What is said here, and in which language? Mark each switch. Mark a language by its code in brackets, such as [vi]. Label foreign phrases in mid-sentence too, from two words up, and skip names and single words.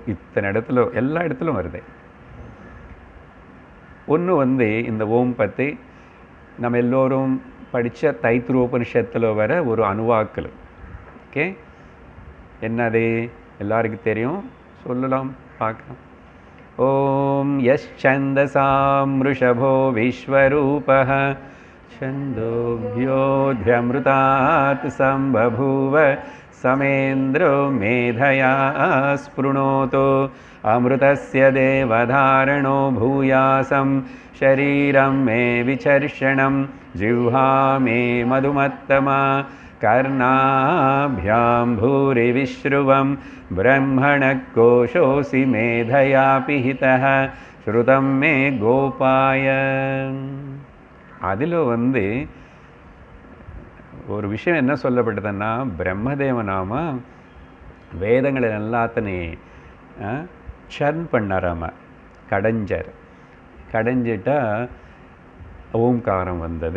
[ta] இத்தனை இடத்துல எல்லா இடத்துலும் வருது. ஒன்று இந்த ஓம் பற்றி நம்ம எல்லோரும் படித்த தைத்திரோபனிஷத்தில் வர ஒரு அணுவாக்கல். ஓகே, என்னது எல்லாருக்கும் தெரியும், சொல்லலாம், பார்க்கலாம். [sa] ॐ यश्छन्दसाम् ऋषभो विश्वरूपः छन्दोभ्योऽध्यमृतात् सम्बभूव समेन्द्रो मेधया स्पृणोतु अमृतस्य देवधारणो भूयासं शरीरं मे विचर्षणं जिह्वा मे मधुमत्तमा कर्णाभ्यां भूरिविश्रुवं ब्रह्मणः कोशोऽसि मेधया पिहितः श्रुतं मे गोपाय. [ta] அதில் ஒரு விஷயம் என்ன சொல்லப்பட்டதுன்னா, பிரம்மதேவனாம வேதங்களை எல்லாத்தனையும் சர்ன் பண்ணாராம, கடைஞ்சிட்டா ஓம்காரம் வந்தது.